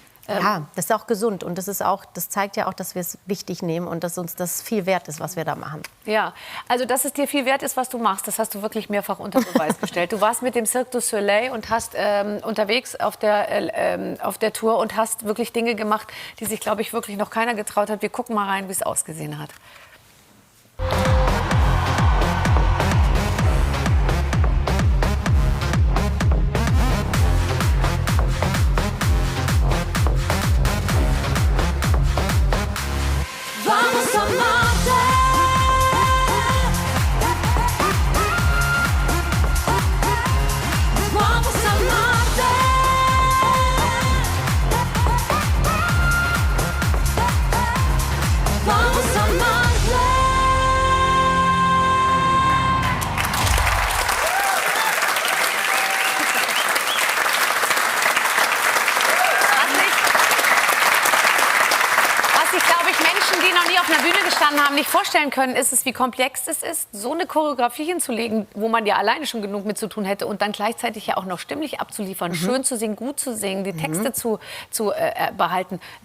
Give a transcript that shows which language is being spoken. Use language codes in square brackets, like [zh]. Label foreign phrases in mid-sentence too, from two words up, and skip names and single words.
[de] Ja, das ist auch gesund und das zeigt ja auch, dass wir es wichtig nehmen und dass uns das viel wert ist, was wir da machen. Ja, also dass es dir viel wert ist, was du machst, das hast du wirklich mehrfach unter Beweis gestellt. Du warst mit dem Cirque du Soleil und hast unterwegs auf der Tour und hast wirklich Dinge gemacht, die sich, glaube ich, wirklich noch keiner getraut hat. Wir gucken mal rein, wie es ausgesehen hat. [es] Vamos a Marte. Vamos a Marte. Vamos a Marte. [de] Was sich, glaube ich, Menschen, die noch nie auf einer Bühne gestanden haben, nicht vorstellen können, ist es, wie komplex es ist, so eine Choreografie hinzulegen, wo man ja alleine schon genug mit zu tun hätte und dann gleichzeitig ja auch noch stimmlich abzuliefern, schön zu singen, gut zu singen, die Texte zu behalten.